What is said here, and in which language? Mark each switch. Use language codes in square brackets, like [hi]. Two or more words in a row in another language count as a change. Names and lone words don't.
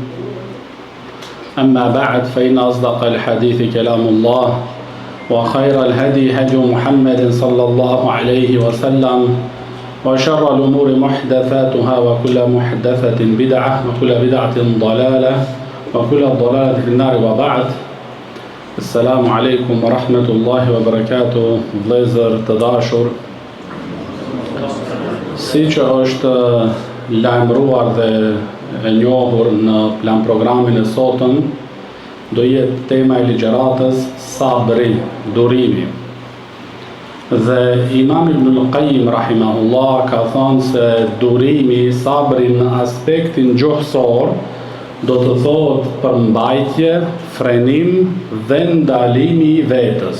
[ar] أما بعد فإن أصدق الحديث كلام الله وخير الهدي هدي محمد صلى الله عليه وسلم وشر الأمور محدثاتها وكل محدثة بدعة وكل بدعة ضلالة وكل ضلالة في النار. وبعد. السلام عليكم ورحمة الله وبركاته, [sq] vëllezër të dashur. Si që është lajmëruar dhe e njohur në plan programin e sotëm, do jetë tema e ligjëratës sabri, durimi. Dhe Imam Ibn al-Qayyim rahimahullah ka thënë se durimi, sabri në aspektin gjuhësor, do të thotë përmbajtje, frenim dhe ndalimi i vetës.